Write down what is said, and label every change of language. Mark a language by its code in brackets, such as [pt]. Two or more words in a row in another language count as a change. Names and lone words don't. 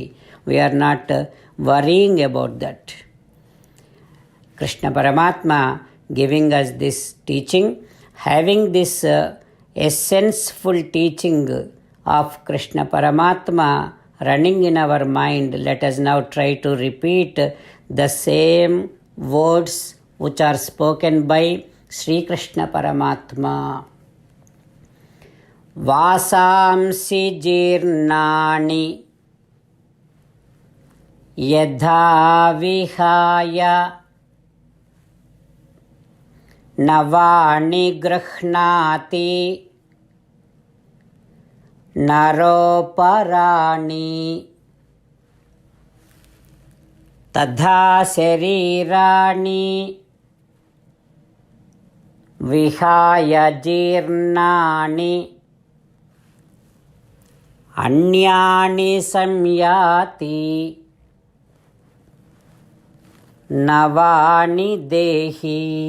[en] We are not worrying about that. Krishna Paramatma giving us this teaching, having this essential teaching of Krishna Paramatma running in our mind. Let us now try to repeat the same words which are spoken by Sri Krishna Paramatma. [sa] Vasamsi jirnani yadha vihaya నవాణి గృహ్ణాతి నరోపరాణి తథా శరీరాణి విహాయ జీర్ణాని అన్యాని సంయాతి నవాని దేహి.